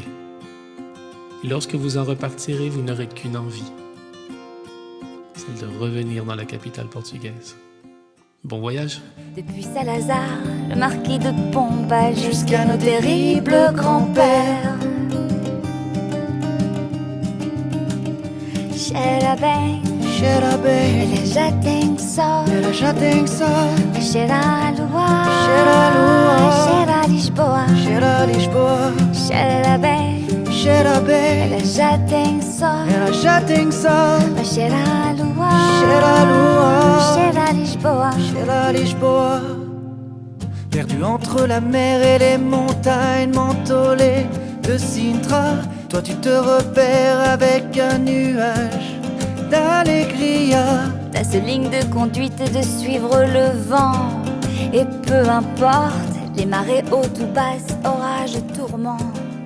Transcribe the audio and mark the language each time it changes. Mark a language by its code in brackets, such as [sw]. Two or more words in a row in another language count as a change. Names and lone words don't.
[fr] Et lorsque vous en repartirez, vous n'aurez qu'une envie, celle de revenir dans la capitale portugaise. Bon voyage! Depuis Salazar, le marquis de Pombal, jusqu'à nos terribles grands-pères. [pt] Cheira bem, ela já tem sol, cheira a lua, cheira a Lisboa, cheira bem, ela já tem sol, cheira a lua, cheira a Lisboa. [fr] Perdu entre la mer et les montagnes mentholées de Sintra, toi tu te repères avec un nuage d'allégria. Ta seule ligne de conduite est de suivre le vent. Et peu importe les marées hautes ou basses, orages, tourments.